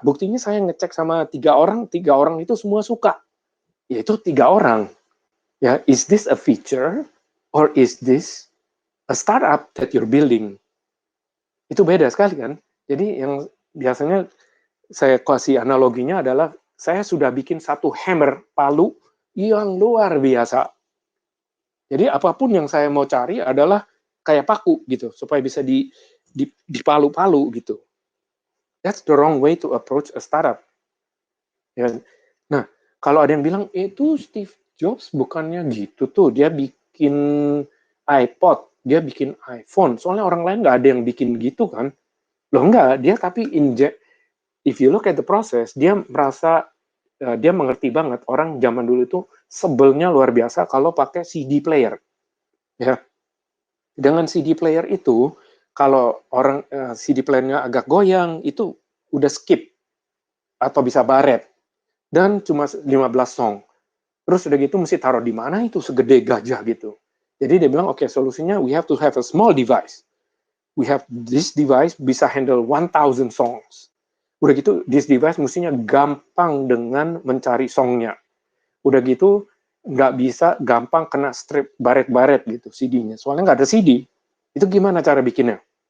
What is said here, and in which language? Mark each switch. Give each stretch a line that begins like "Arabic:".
Indonesian: Buktinya saya ngecek sama 3 orang itu semua suka. Yaitu 3 orang.
English: Ya, is this a feature or is this a startup that you're building?
Indonesian: Itu beda sekali kan. Jadi yang biasanya saya kasih analoginya adalah saya sudah bikin satu hammer palu yang luar biasa. Jadi apapun yang saya mau cari adalah kayak paku gitu supaya bisa dipalu-palu gitu.
English: That's the wrong way to approach a startup. Ya.
Indonesian: Nah, kalau ada yang bilang itu
English: Steve
Indonesian: Jobs bukannya gitu tuh, dia bikin iPod, dia bikin iPhone, soalnya orang lain nggak ada yang bikin gitu kan. Loh enggak, dia tapi
English: if you look at the process,
Indonesian: dia merasa, dia mengerti banget orang zaman dulu itu sebelnya luar biasa kalau pakai CD player, ya. Dengan CD player itu, kalau orang CD playernya agak goyang, itu udah skip atau bisa baret dan cuma 15 song. Terus udah gitu mesti taruh di mana itu segede gajah gitu. Jadi dia bilang, oke, solusinya
English: we have to have a small device. We have this device
Indonesian: bisa
English: handle 1000 songs.
Indonesian: Udah gitu,
English: this device
Indonesian: mestinya gampang dengan mencari songnya. Udah gitu, nggak bisa gampang kena strip baret-baret gitu CD-nya. Soalnya nggak ada CD. Itu gimana cara bikinnya?